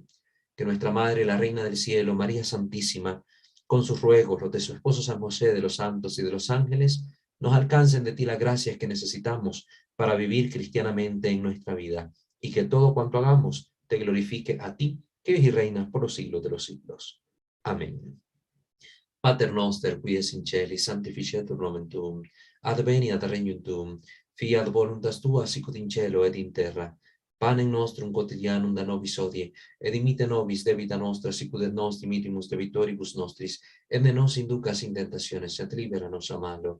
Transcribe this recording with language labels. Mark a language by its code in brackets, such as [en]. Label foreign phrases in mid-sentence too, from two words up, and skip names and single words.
[es] Que nuestra Madre, la Reina del Cielo, María Santísima, con sus ruegos, los de su esposo San José, de los santos y de los ángeles, nos alcancen de ti las gracias que necesitamos para vivir cristianamente en nuestra vida, y que todo cuanto hagamos te glorifique a ti, que vives y reinas por los siglos de los siglos. Amén. [la] Pater noster, qui es in celis, sanctificetur nomen tuum, adveniat regnum tuum, fiat voluntas tua sicut in cielo et in terra. Panem nostrum quotidianum da nobis hodie, et dimitte nobis debita nostra, sicut et nos dimittimus debitoribus nostris, et ne nos inducas in tentationes, et libera nos a malo.